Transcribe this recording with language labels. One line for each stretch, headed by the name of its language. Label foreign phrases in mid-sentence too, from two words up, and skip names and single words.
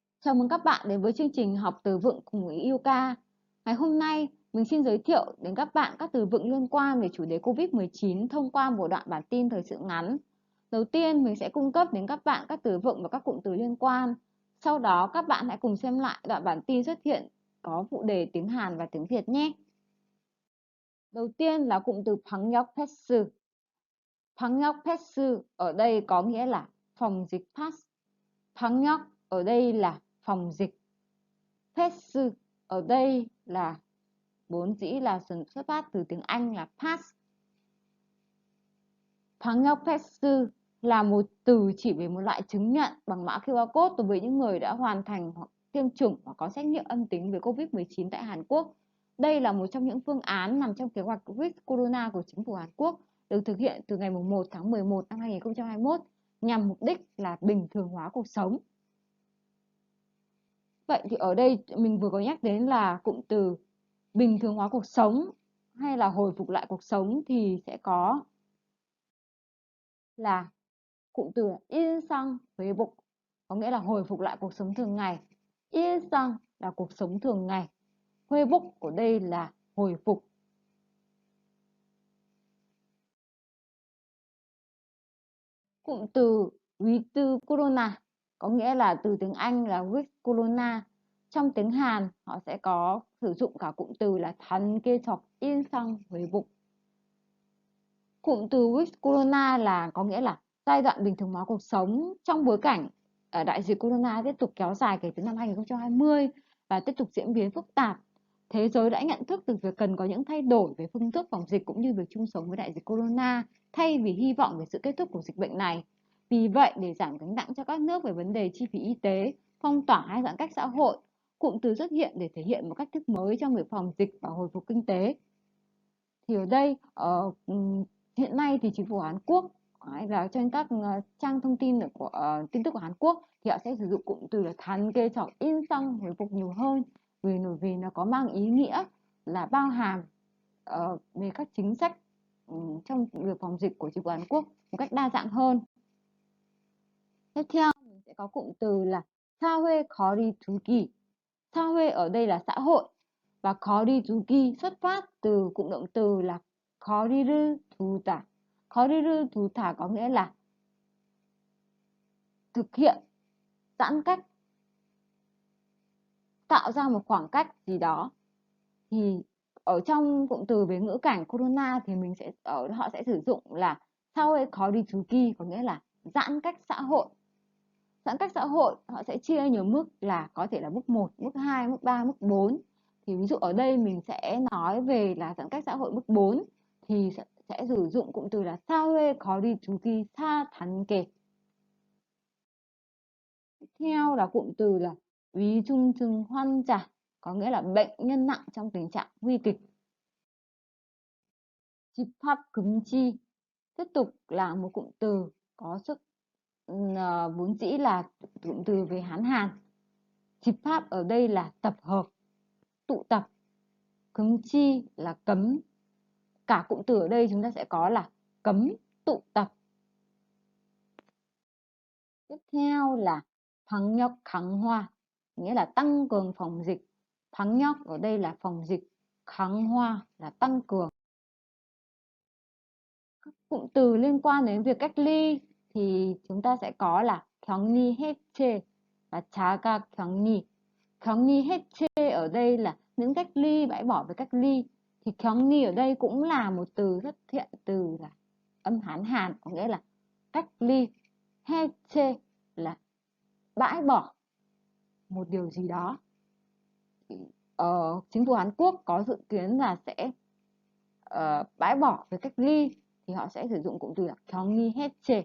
Vietnamese: Chào mừng các bạn đến với chương trình học từ vựng cùng với Yuka. Ngày hôm nay, mình xin giới thiệu đến các bạn các từ vựng liên quan về chủ đề COVID-19 thông qua một đoạn bản tin thời sự ngắn. Đầu tiên, mình sẽ cung cấp đến các bạn các từ vựng và các cụm từ liên quan. Sau đó, các bạn hãy cùng xem lại đoạn bản tin xuất hiện có phụ đề tiếng Hàn và tiếng Việt nhé. Đầu tiên là cụm từ
Korean: 방역 패스. 방역 패스
Vietnamese: ở đây có nghĩa là phòng dịch pass. 방역 ở đây là phòng dịch. 패스 ở đây là vốn dĩ là xuất phát từ tiếng Anh là pass.
Korean: 방역 패스
Vietnamese: là một từ chỉ về một loại chứng nhận bằng mã
English: QR code
Vietnamese: đối với những người đã hoàn thành hoặc tiêm chủng hoặc có xét nghiệm âm tính với COVID-19 tại Hàn Quốc. Đây là một trong những phương án nằm trong kế hoạch Covid Corona của chính phủ Hàn Quốc, được thực hiện từ ngày 1 tháng 11 năm 2021 nhằm mục đích là bình thường hóa cuộc sống. Vậy thì ở đây mình vừa có nhắc đến là cụm từ bình thường hóa cuộc sống hay là hồi phục lại cuộc sống thì sẽ có là cụm từ
Korean: 일상 회복,
Vietnamese: có nghĩa là hồi phục lại cuộc sống thường ngày. 일상 là cuộc sống thường ngày. 회복 ở đây là hồi phục. Cụm từ
English: with corona
Vietnamese: có nghĩa là từ tiếng Anh là
English: with corona.
Vietnamese: Trong tiếng Hàn họ sẽ có sử dụng cả cụm từ là
Korean: 단계적 일상 회복.
Vietnamese: Cụm từ
English: with corona
Vietnamese: là có nghĩa là giai đoạn bình thường hóa cuộc sống trong bối cảnh đại dịch corona tiếp tục kéo dài kể từ năm 2020 và tiếp tục diễn biến phức tạp. Thế giới đã nhận thức được việc cần có những thay đổi về phương thức phòng dịch cũng như việc chung sống với đại dịch corona thay vì hy vọng về sự kết thúc của dịch bệnh này. Vì vậy, để giảm gánh nặng cho các nước về vấn đề chi phí y tế, phong tỏa hay giãn cách xã hội, cụm từ xuất hiện để thể hiện một cách thức mới trong việc phòng dịch và hồi phục kinh tế. Thì ở đây hiện nay thì chính phủ Hàn Quốc và trên các trang thông tin của tin tức của Hàn Quốc thì họ sẽ sử dụng cụm từ là
Korean: 단계적 일상 회복
Vietnamese: nhiều hơn vì nó có mang ý nghĩa là bao hàm về các chính sách trong việc phòng dịch của chính phủ Hàn Quốc một cách đa dạng hơn. Tiếp theo mình sẽ có cụm từ là
Korean: 사회 거리두기.
Vietnamese: 사회 ở đây là xã hội và 거리두기 xuất phát từ cụm động từ là
Korean: 거리를 두다. 거리를 두다
Vietnamese: có nghĩa là thực hiện giãn cách, tạo ra một khoảng cách gì đó. Thì ở trong cụm từ về ngữ cảnh corona thì họ sẽ sử dụng là
Korean: 사회 거리두기
Vietnamese: có nghĩa là giãn cách xã hội. Giãn cách xã hội họ sẽ chia nhiều mức là có thể là mức 1, mức 2, mức 3, mức 4. Thì ví dụ ở đây mình sẽ nói về là giãn cách xã hội mức 4 thì sẽ sử dụng cụm từ là
Korean: 사회 거리두기 4단계.
Vietnamese: Tiếp theo là cụm từ là
Korean: 위중증 환자,
Vietnamese: có nghĩa là bệnh nhân nặng trong tình trạng nguy kịch. 집합금지 tiếp tục là một cụm từ có sức vốn dĩ là cụm từ về Hán Hàn. 집합 ở đây là tập hợp, tụ tập. 금지 là cấm. Cả cụm từ ở đây chúng ta sẽ có là cấm tụ tập. Tiếp theo là
Korean: 방역 강화,
Vietnamese: nghĩa là tăng cường phòng dịch. 방역 ở đây là phòng dịch, 강화 là tăng cường. Các cụm từ liên quan đến việc cách ly thì chúng ta sẽ có là
Korean: 격리 해체
Vietnamese: và
Korean: 자가 격리. 격리 해체
Vietnamese: ở đây là những cách ly, bãi bỏ với cách ly. Thì 격리 ở đây cũng là một từ xuất hiện từ là âm Hán Hàn, có nghĩa là cách ly. 해체 là bãi bỏ một điều gì đó. Chính phủ Hàn Quốc có dự kiến là sẽ bãi bỏ với cách ly thì họ sẽ sử dụng cụm từ là
Korean: 격리 해체.